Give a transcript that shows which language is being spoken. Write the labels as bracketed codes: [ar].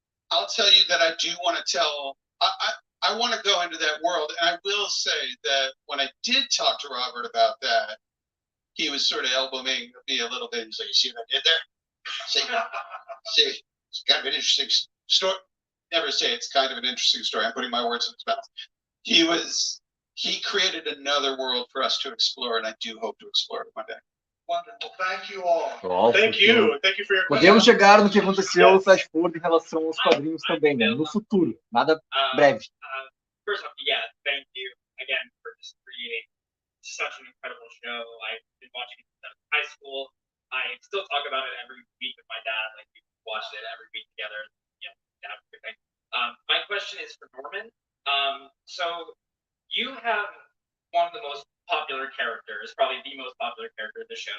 [en] I'll tell you that I do want to tell. I want to go into that world, and I will say that when I did talk to Robert about that, he was sort of elbowing me a little bit. He's like, "You see what I did there? See, it's kind of an interesting story." Never say it's kind of an interesting story. I'm putting my words in his mouth. He created another world for us to explore, and I do hope to explore it one day. Wonderful. Thank you all. Thank you. Thank you for your question. [pt] Podemos chegar no que aconteceu no flash forward em relação aos quadrinhos também, né? No futuro, nada breve. [en] First off, yeah, thank you again for just creating such an incredible show. I've been watching it since high school. I still talk about it every week with my dad. Like we watched it every week together. You know, dad, everything. My question is for Norman. So you have one of the most popular characters, probably the most popular character of the show.